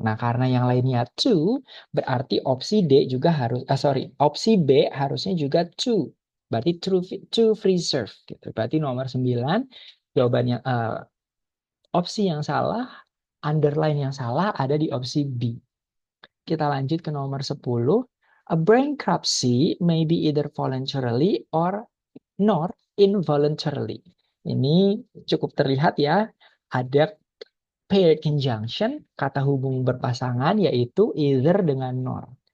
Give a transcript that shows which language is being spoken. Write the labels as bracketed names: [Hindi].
[Indonesian] Nah, karena yang lainnya to, berarti opsi D juga harus, opsi B harusnya juga to. Berarti to preserve gitu. Berarti nomor 9 jawabannya opsi yang salah, underline yang salah ada di opsi B. Kita lanjut ke nomor 10. [English] A bankruptcy may be either voluntarily or not involuntarily. [Indonesian] Ini cukup terlihat ya. Ada paired conjunction, kata hubung berpasangan, yaitu either dengan nor.